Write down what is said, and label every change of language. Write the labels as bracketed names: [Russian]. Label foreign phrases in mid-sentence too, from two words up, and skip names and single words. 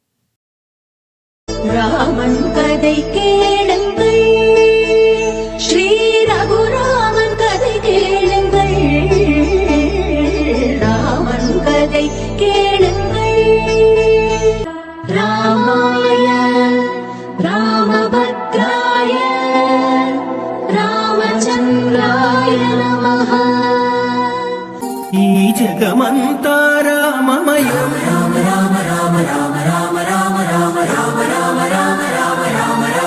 [Tamil] ராமன் கதை கேளுங்கள், ஸ்ரீ ரகுராமன் கதை கேளுங்கள். ராமன் கதை கேளுங்கள். [Sanskrit] रामाय रामभद्राय रामचन्द्राय नमः. [Telugu] ఈ జగమంతా రామమయం. రామ రామ రామ రామ రామ రామ రామ రామ రామ రామ రామ రామ